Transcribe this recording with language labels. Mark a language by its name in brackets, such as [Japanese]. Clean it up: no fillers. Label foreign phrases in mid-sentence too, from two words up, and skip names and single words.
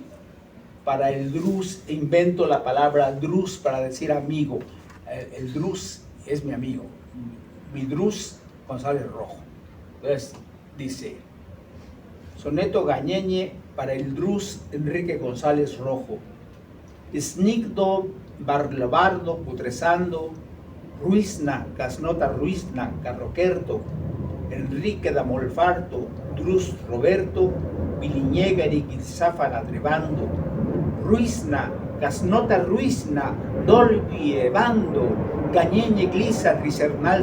[Spanish] Para el drus invento la palabra drus para decir amigo. El drus es mi amigo, mi drus González Rojo. Entonces dice, soneto gañeñe para el drus Enrique González Rojo. Snigdo barlabardo putresando, ruizna casnota ruizna carroquerto, Enrique da Molfarto, drus Roberto, Viliñegari Gizafana trevando, ruizna casnota ruizna dolvi evando, gañeñe glisa risernal